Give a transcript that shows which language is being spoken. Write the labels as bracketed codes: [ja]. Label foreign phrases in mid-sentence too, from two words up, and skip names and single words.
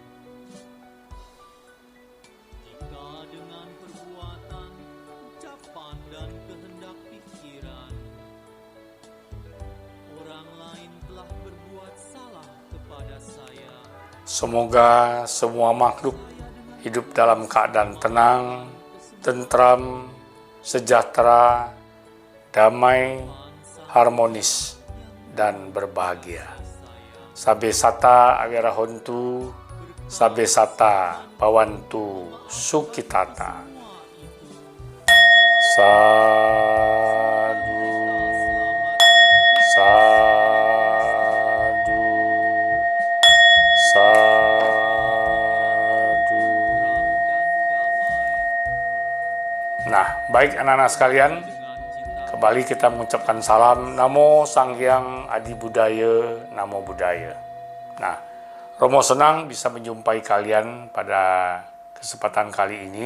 [id] Jika dengan perbuatan, ucapan, dan kehendak pikiran orang lain telah berbuat salah kepada saya, Semoga semua makhluk hidup dalam keadaan tenang, tentram, sejahtera, damai, harmonis, dan berbahagia. [pi] Sabe Sata Awirahontu, Sabe Sata Bawantu Sukitata. Sadu, sadu, sadu. [id] Nah, baik anak-anak sekalian, kembali kita mengucapkan salam [pi] Namo Sang Hyang Adi Budaya, Namo Buddhaya. [id] Nah, Romo senang bisa menjumpai kalian pada kesempatan kali ini.